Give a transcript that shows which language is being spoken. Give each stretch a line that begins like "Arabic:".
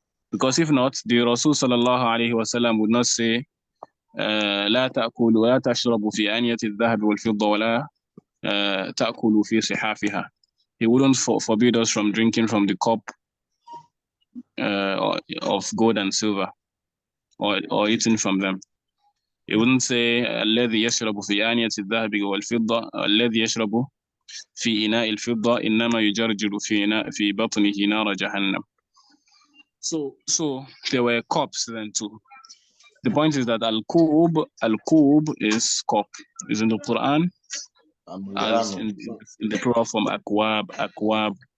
English: Because if not, the Rasul sallallahu alaihi wasallam would not say,
Arabic: لا تأكلوا ولا تشربوا في آنية الذهب والفضة ولا تأكلوا في صحافها.
English: He wouldn't forbid us from drinking from the cup of gold and silver, or eating from them. He wouldn't say
Arabic: الذي يشرب في آنية الذهب والفضة الذي يشرب في إناء الفضة إنما يجرجر في بطنه نار جهنم.
English: So there were cups then too. The point is that al-kub is cup. Is in the Quran as in the plural form akwab.